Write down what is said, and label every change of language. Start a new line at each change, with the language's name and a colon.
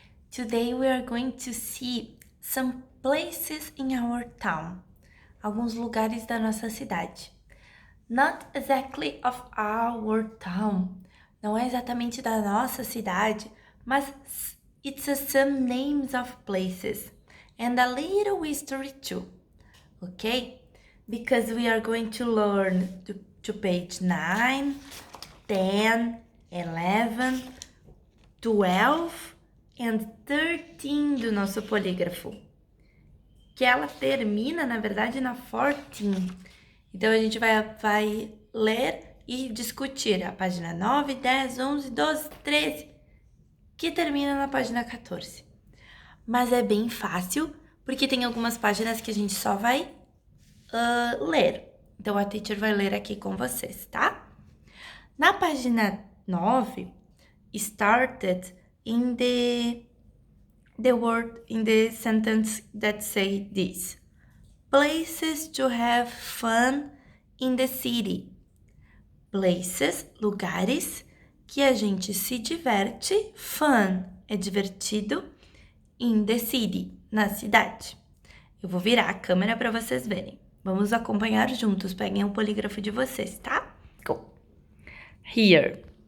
English: Today we are going to see some places in our town.
Portuguese: Alguns lugares da nossa cidade.
English: Not exactly of our town.
Portuguese: Não é exatamente da nossa cidade, mas
English: it's some names of places and a little history too. Okay? Because we are going to learn to page 9, 10, 11, 12 and 13
Portuguese: do nosso polígrafo. Que ela termina, na verdade, na 14. Então, a gente vai ler e discutir a página 9, 10, 11, 12, 13, que termina na página 14. Mas é bem fácil, porque tem algumas páginas que a gente só vai ler. Então, a teacher vai ler aqui com vocês, tá? Na página 9,
English: started in the word in the sentence that say this. Places to have fun in the city.
Portuguese: Places, lugares que a gente se diverte, fun é divertido,
English: in the city,
Portuguese: na cidade. Eu vou virar a câmera para vocês verem. Vamos acompanhar juntos, peguem o polígrafo de vocês, tá?
English: Go. Here.